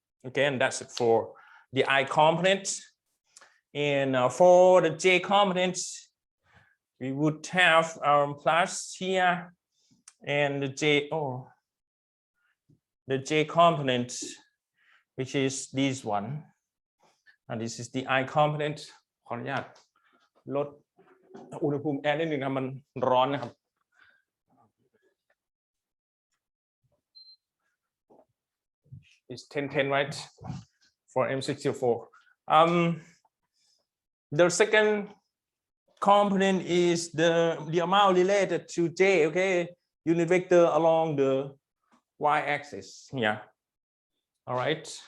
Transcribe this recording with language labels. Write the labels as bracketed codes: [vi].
[en] Okay, and that's it for the I component. And for the J component, we would have plus here and the J component, which is this one, and this is the I component. [th] ขออนุญาตลดอุณหภูมิแอร์นิดนึงครับมันร้อนนะครับ [en] It's 1010, right, for M604. The second component is the amount related to J, okay, unit vector along the y-axis here. All right.